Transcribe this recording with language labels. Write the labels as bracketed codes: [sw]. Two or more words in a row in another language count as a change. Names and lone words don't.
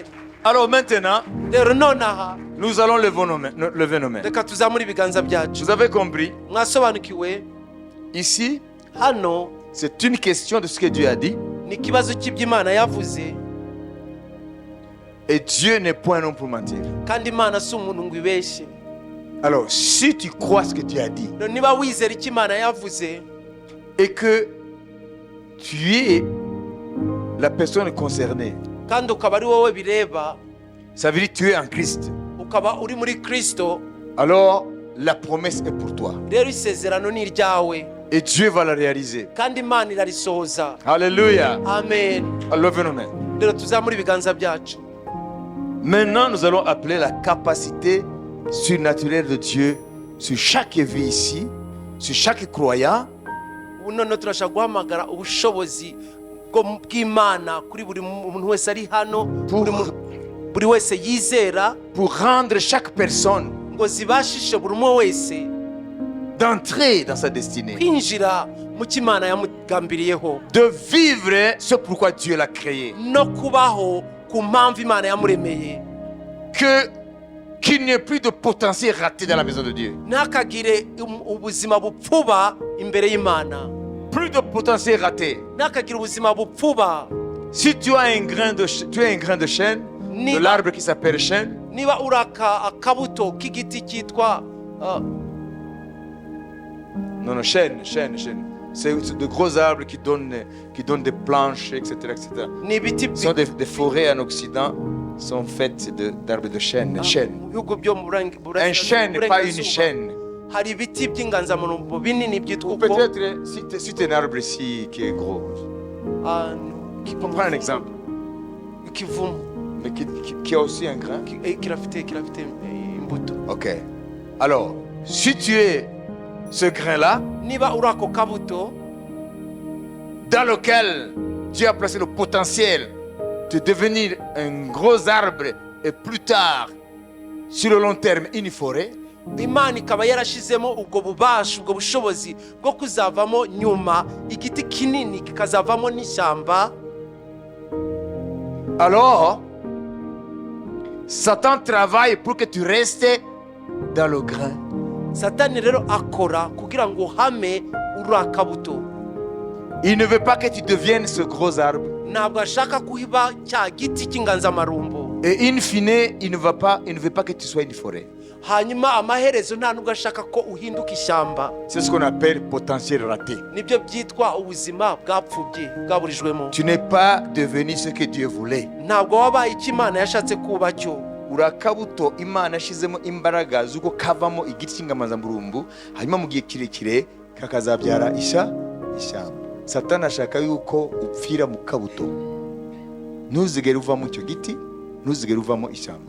[fr] Alors maintenant, [rw] rero nonaha [fr] nous allons lever nos mains. [rw] reka tuzamure ibiganza byacu. [fr] Vous avez compris? [rw] mwasobanukiwe, [fr] Ici, [rw] hano [fr] c'est une question de ce que Dieu a dit. [rw] ni ikibazo cy'iby'Imana yavuze, [fr] Et Dieu n'est point un homme pour mentir. [rw] kandi Imana si umuntu ngo ibeshye. [fr] Alors, si tu crois ce que Dieu a dit [rw] Rero niba wizera icyo Imana yavuze, [fr] et que tu es la personne concernée, [rw] kandi ukaba ari wowe bireba, [fr] ça veut dire que tu es en Christ. [rw] ukaba uri muri Kristo, [fr] Alors, la promesse est pour toi. [rw] rero isezerano ni iryawe, [fr] Et Dieu va la réaliser. [rw] kandi Imana irarisohoza. [fr] Alléluia. Amen. Alors, levez nos mains. [rw] Rero tuzamure ibiganza byacu. [fr] Maintenant, nous allons appeler la capacité surnaturelle de Dieu sur chaque vie ici, sur chaque croyant, [rw] ubu noneho turashaka guhamagara ubushobozi bw'Imana kuri buri muntu wese ari hano, buri wese yizera, [fr] pour rendre chaque personne [rw] ngo zibashishe buri umwe wese [fr] d'entrer dans sa destinée, [rw] kwinjira mu cyo Imana yamugambiriyeho, [fr] de vivre ce pourquoi Dieu l'a créé. [rw] no kubaho ku mpamvu Imana yamuremeye. [fr] Qu'il n'y ait plus de potentiel raté dans la maison de Dieu. [rw] Ntakagire ubuzima bupfuba imbere y'Imana, [fr] Plus de potentiel raté. [rw] ntakagire ubuzima bupfuba. [fr] Si tu as un grain de chêne, de l'arbre qui s'appelle chêne, [rw] niba uraka akabuto k'igiti cyitwa [fr] non, chêne. C'est de gros arbres qui donnent des planches, etc. [rw] ni ibiti [fr] Ce sont des forêts en Occident, sont faites d'arbres de chêne. [rw] mu bihugu byo mu [fr] Un chêne, pas une chaîne. [rw] hari ibiti by'inganzamarumbo binini byitwa [fr] Ou [rw] uko. [fr] peut-être, si tu as un arbre ici qui est gros, on prend un exemple, [rw] ikivumu [fr] mais qui a aussi un grain. [rw] kirafite imbuto. Ok. [fr] Alors, si tu es ce grain-là, [rw] niba uri ako kabuto [fr] dans lequel Dieu a placé le potentiel de devenir un gros arbre et plus tard, sur le long terme, une forêt, [rw] Imana ikaba yarashizemo ubwo bubasha, ubwo bushobozi bwo kuzavamo nyuma igiti kinini kikazavamo n'ishyamba. [fr] alors Satan travaille pour que tu restes dans le grain. [rw] Satani rero akora kugira ngo uhame uri akabuto. [fr] Il ne veut pas que tu deviennes ce gros arbre. [rw] Ntabwo ashaka kuhiba cya giti cy'inganzamarumbo. [fr] Et in fine, il ne veut pas que tu sois une forêt. [rw] hanyuma amaherezo nta nubwo ashaka ko uhinduka ishyamba. [fr] C'est ce qu'on appelle potentiel raté. [rw] Nibyo byitwa ubuzima bwapfubye bwaburijwemo. [fr] Tu n'es pas devenu ce que Dieu voulait. [rw] Ntabwo wabaye icyo Imana yashatse kuba cyo. Urakabuto Imana yashizemo imbaraga z'uko kavamo igiti cy'inganzamarumbu, hanyuma mu gihe kirekire kakazabyara ishyamba. Satani ashaka yuko upfira mu kabuto, ntuzigere uvamo icyo giti, ntuzigere uvamo ishyamba.